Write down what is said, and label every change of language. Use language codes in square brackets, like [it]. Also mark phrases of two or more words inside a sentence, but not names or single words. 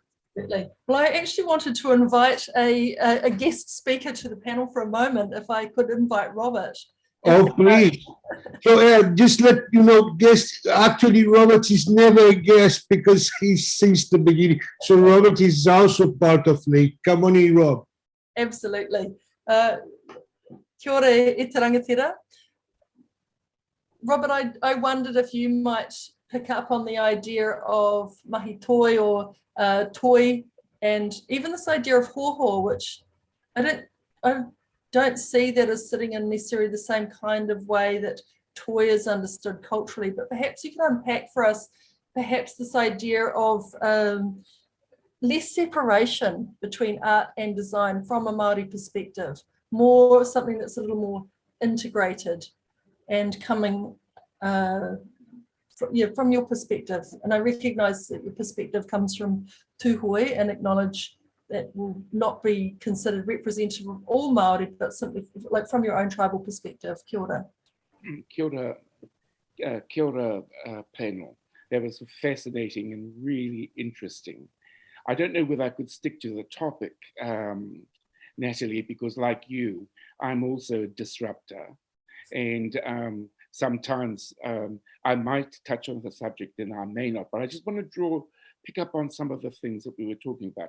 [en] Well, I actually wanted to invite a guest speaker to the panel for a moment, if I could invite Robert. Oh, please. So just let you know, guest, actually Robert is never a guest because he's since the beginning. So Robert is also part of me. Come on in, Rob. Absolutely. [mi] Kia ora e te rangatira. [en] Robert, I wondered if you might pick up on the idea of [mi] mahi toi [en] or toi, and even this idea of hoho, which I don't see that as sitting in necessarily the same kind of way that toi is understood culturally, but perhaps you can unpack for us perhaps this idea of less separation between art and design from a Māori perspective, more something that's a little more integrated and coming from your perspective. And I recognise that your perspective comes from tūhoe, and acknowledge that will not be considered representative of all Māori, but simply like from your own tribal perspective. [mi] Kia ora. Kia ora, [en] panel. That was fascinating and really interesting. I don't know whether I could stick to the topic, Natalie, because like you, I'm also a disruptor. And sometimes I might touch on the subject and I may not, but I just want to pick up on some of the things that we were talking about.